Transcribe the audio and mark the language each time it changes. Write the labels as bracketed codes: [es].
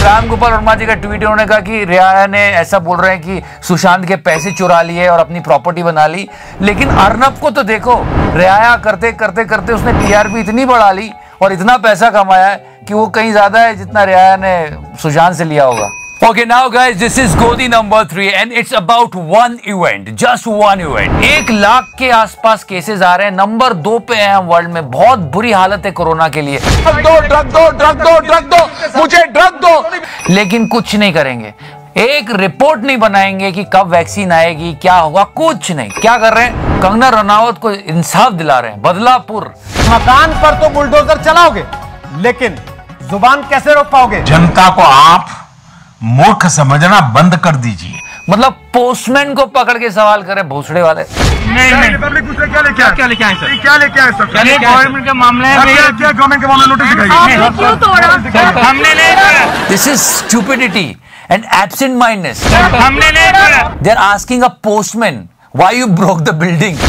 [hi] राम गोपाल वर्मा जी का ट्वीट. उन्होंने कहा कि रिया ने ऐसा बोल रहे हैं कि सुशांत के पैसे चुरा लिए और अपनी प्रॉपर्टी बना ली. लेकिन अर्नब को तो देखो, रिया करते करते करते उसने टीआरपी इतनी बढ़ा ली और इतना पैसा कमाया है कि वो कहीं ज्यादा है जितना रिया ने सुशांत से लिया होगा. [en] Okay, now guys, this is Godi number 3 and it's about one event, just one event. [hi] 1 lakh के आसपास केसेस आ रहे हैं. नंबर 2 पे है हम वर्ल्ड में. बहुत बुरी हालत है कोरोना के लिए. ड्रग दो, मुझे ड्रग दो. लेकिन कुछ नहीं करेंगे. एक रिपोर्ट नहीं बनाएंगे कि कब वैक्सीन आएगी, क्या होगा, कुछ नहीं. क्या कर रहे हैं? कंगना रनौत को इंसाफ दिला रहे हैं. बदलापुर मकान पर तो बुलडोजर चलाओगे, लेकिन जुबान कैसे रोक पाओगे? जनता को आप मूर्ख समझना बंद कर दीजिए. मतलब पोस्टमैन को पकड़ के सवाल करें भोसड़े वाले. नहीं, रिपब्लिक दूसरे क्या लेके आए सर? क्या लेके आए सर? गवर्नमेंट का मामला है. क्या गवर्नमेंट के मामले नोटिस दिखाइए. क्यों तोड़ा? हमने नहीं तोड़ा. [en] This is stupidity and absent mindedness. [hi] हमने नहीं तोड़ा. [en] They're asking a postman why you broke the building.